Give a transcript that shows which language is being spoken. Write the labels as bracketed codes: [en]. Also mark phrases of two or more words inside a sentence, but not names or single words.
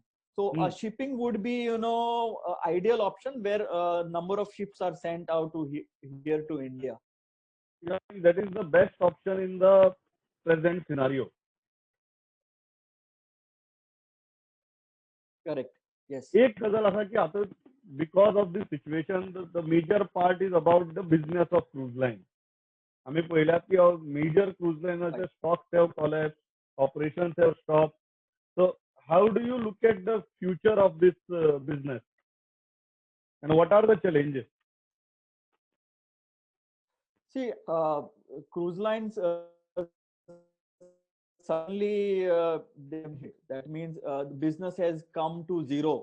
[en] So shipping would be, ideal option where a number of ships are sent out to here to India. Yeah, that is the best option in the present scenario. Correct. Yes. [kok] एक गजल असा की आता [en] because of this situation, the major part is about the business of cruise line. [kok] आम्ही पहिल्यात की [en] major cruise lines stocks have collapsed, operations have stopped. So how do you look at the future of this business, and what are the challenges? See, cruise lines suddenly that means the business has come to zero.